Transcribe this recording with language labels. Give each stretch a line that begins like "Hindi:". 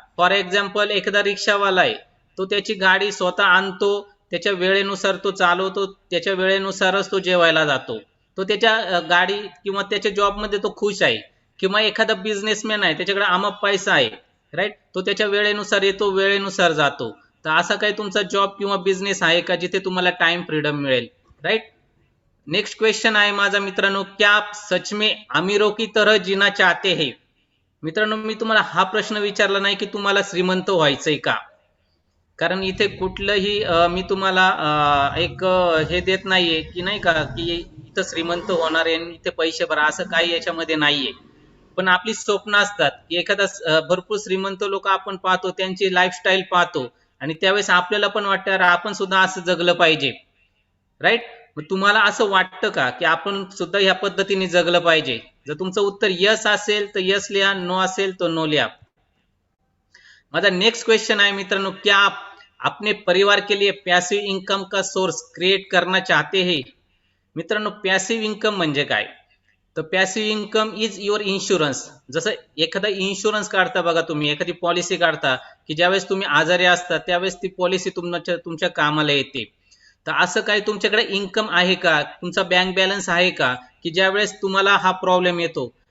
Marathi: For example, एखादा रिक्षावाला आहे, तो त्याची गाडी स्वतः आणतो, त्याच्या वेळेनुसार तो चालवतो, त्याच्या वेळेनुसारच तो जेवायला जातो. तो त्याच्या गाडी किंवा त्याच्या जॉबमध्ये तो खुश आहे. किंवा एखादा बिझनेसमॅन आहे, त्याच्याकडे अमाप पैसा आहे. राईट. तो त्याच्या वेळेनुसार येतो, वेळेनुसार जातो. तर असा काही तुमचा जॉब किंवा बिझनेस आहे का जिथे तुम्हाला टाइम फ्रीडम मिळेल? राईट. नेक्स्ट क्वेश्चन आहे माझा मित्रांनो,
Hindi: क्या आप सच में अमीरों की तरह जीना चाहते हैं?
Marathi: मित्रांनो, मी तुम्हाला हा प्रश्न विचारला नाही की तुम्हाला श्रीमंत व्हायचंय का, कारण इथे कुठलंही मी तुम्हाला हे देत नाहीये की नाही का की इथं श्रीमंत होणार आहे इथे पैसे भरा, असं काही याच्यामध्ये नाहीये. पण आपली स्वप्न असतात की एखादा भरपूर श्रीमंत लोक आपण पाहतो, त्यांची लाईफस्टाईल पाहतो आणि त्यावेळेस आपल्याला पण वाटतं यार आपण सुद्धा असं जगलं पाहिजे. राईट. मग तुम्हाला असं वाटतं का की आपण सुद्धा ह्या पद्धतीने जगलं पाहिजे? जर तुमचं उत्तर यस असेल तर यस लिहा, नो असेल तर नो लिहा. माझा नेक्स्ट क्वेश्चन आहे मित्रांनो,
Hindi: क्या आप अपने परिवार के लिए पैसिव इन्कम का सोर्स क्रिएट करना चाहते हैं?
Marathi: मित्रांनो, पॅसिव्ह इन्कम म्हणजे काय? तर
English: Passive income is your insurance.
Marathi: जसं एखादा इन्शुरन्स काढता बघा, तुम्ही एखादी पॉलिसी काढता की ज्यावेळेस तुम्ही आजारी असता त्यावेळेस ती पॉलिसी तुमच्या कामाला येते. तर असं काही तुमच्याकडे इन्कम आहे का, तुमचा बँक बॅलन्स आहे का की ज्यावेळेस तुम्हाला हा प्रॉब्लेम येतो